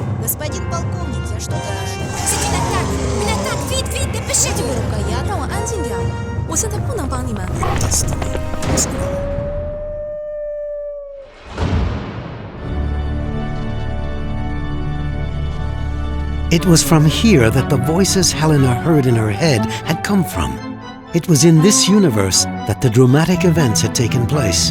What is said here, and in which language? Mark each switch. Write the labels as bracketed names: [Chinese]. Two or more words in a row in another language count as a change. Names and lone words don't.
[Russian] Господин полковник, я что-то... [French] C'est une attaque! Une attaque! Vite, vite, dépêchez-vous! [Chinese] 这个狗呀，让我安静点。我现在不能帮你们。 [English] It was from here that the voices Helena heard in her head had come from. It was in this universe that the dramatic events had taken place.